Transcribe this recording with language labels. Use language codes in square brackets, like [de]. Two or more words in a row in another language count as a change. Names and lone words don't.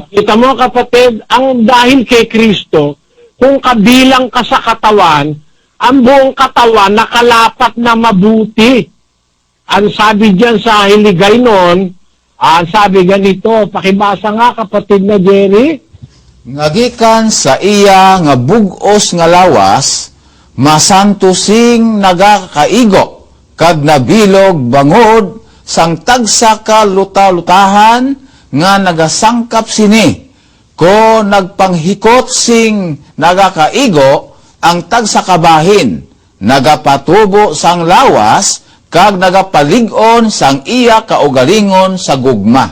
[tl] Kita mo kapatid, ang dahil kay Kristo, kung kabilang ka sa katawan, ang buong katawan nakalapat na mabuti. Ang sabi diyan sa Hiligay noon, ang sabi ganito, pakibasa nga kapatid na Jerry. [hil] Ngagikan sa iya nga bugos nga lawas, masanto sing nagakaigo, kag nabilog bangod, sang tagsa ka luta-lutahan, nga nagasangkap sini, ko nagpanghikot sing nagakaigo, ang tagsa kabahin, nagapatubo sang lawas, kag nagapalig-on sang iya kaugalingon sa gugma.